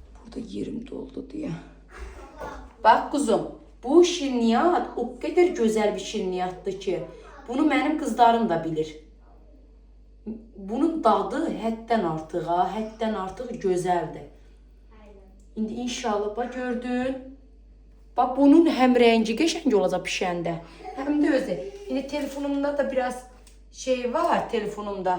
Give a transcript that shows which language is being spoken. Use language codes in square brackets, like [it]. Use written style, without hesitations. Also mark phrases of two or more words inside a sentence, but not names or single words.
[tr] Burada yerim doldu diye. Bak kuzum, bu şirniyat o kadar güzel bir şirniyatdır ki, bunu benim kızlarım da bilir. [az] Bunun dadı həddən artıq gözəldir. İndi inşallah bak gördün. Bak bunun hem rengi qəşəng olacaq pişəndə, hem de özü. İndi telefonumda da biraz şey var telefonumda.